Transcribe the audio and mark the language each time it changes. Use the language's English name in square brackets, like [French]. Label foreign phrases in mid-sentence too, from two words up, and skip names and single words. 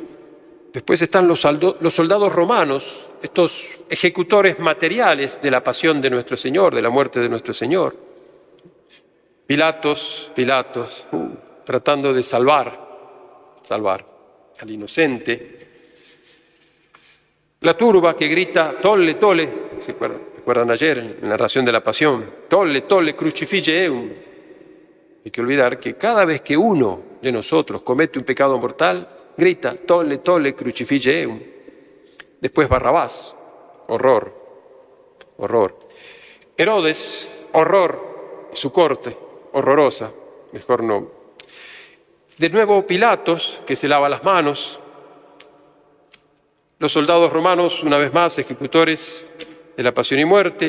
[Spanish] Después están los soldados romanos, estos ejecutores materiales de la pasión de nuestro Señor, de la muerte de nuestro Señor. Pilatos, tratando de salvar al inocente. La turba que grita, [Latin] tolle, tolle, [Spanish] ¿se recuerdan ayer en la narración de la pasión? [Latin] Tolle, tolle, crucifige eum. [Spanish] Hay que olvidar que cada vez que uno de nosotros comete un pecado mortal, grita, [Latin] tolle, tolle, crucifige eum. [Spanish] Después Barrabás, horror. Herodes, horror, su corte, horrorosa, mejor no. De nuevo Pilatos, que se lava las manos. Los soldados romanos, una vez más, ejecutores de la pasión y muerte.